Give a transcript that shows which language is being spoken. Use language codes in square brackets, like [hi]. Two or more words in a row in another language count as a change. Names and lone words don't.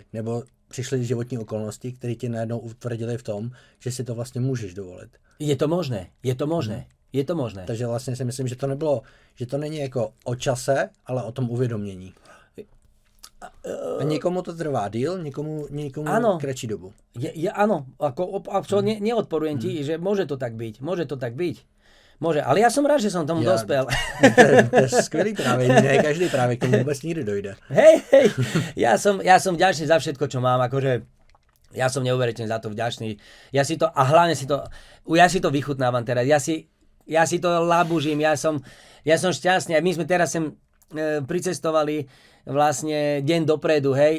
[cs] Nebo přišly životní okolnosti, které tě najednou utvrdili v tom, že si to vlastně můžeš dovolit. Je to možné, je to možné. Je to možné. Takže vlastně si myslím, že to nebylo, že to není jako o čase, ale o tom uvědomění. A někomu to trvá díl, někomu kratší dobu. [sk] Áno, absolútne neodporujem ti, že môže to tak byť. Môže, ale ja som rád, že som tomu dospel. [cs] To je skvělý právě, ne každý právě k tomu vůbec nikdy dojde. [sk] Hej, ja som vďačný za všetko, čo mám, akože ja som neuveriteľne za to vďačný. Ja si to vychutnávam teraz, ja si to labužím, ja som šťastný. My sme teraz sem pricestovali vlastne deň dopredu, hej.